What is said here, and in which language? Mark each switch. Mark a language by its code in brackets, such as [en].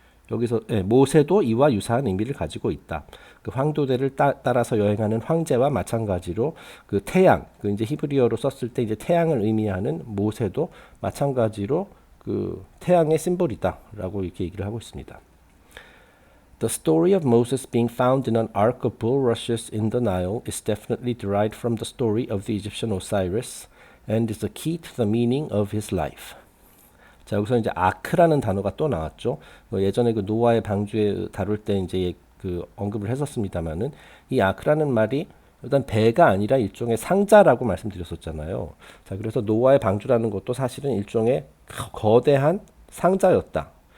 [ko] 여기서 모세도 이와 유사한 의미를 가지고 있다. 그 황도대를 따라서 여행하는 황제와 마찬가지로 그 태양, 그 이제 히브리어로 썼을 때 이제 태양을 의미하는 모세도 마찬가지로 그 태양의 심볼이다라고 이렇게 얘기를 하고 있습니다. [en] The story of Moses being found in an ark of bulrushes in the Nile is definitely derived from the story of the Egyptian Osiris and is the key to the meaning of his life. [ko] 자, 여기서 이제 아크라는 단어가 또 나왔죠. 예전에 그 노아의 방주에 다룰 때 이제 그 언급을 했었습니다만은 이 아크라는 말이 일단 배가 아니라 일종의 상자라고 말씀드렸었잖아요. 자, 그래서 노아의 방주라는 것도 사실은 일종의 거대한 상자였다.